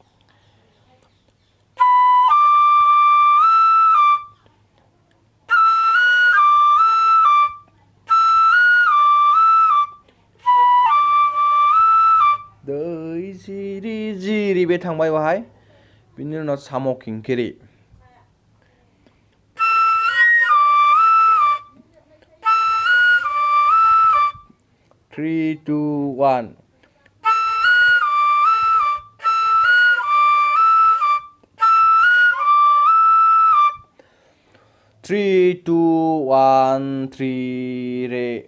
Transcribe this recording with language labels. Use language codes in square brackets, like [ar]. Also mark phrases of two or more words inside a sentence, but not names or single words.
[brx] दै जिरि जिरि बे थांबाय बाहाय बिनि उनाव साम' खिंखिरि [en] Three, two, one. Three, two, one, three, re.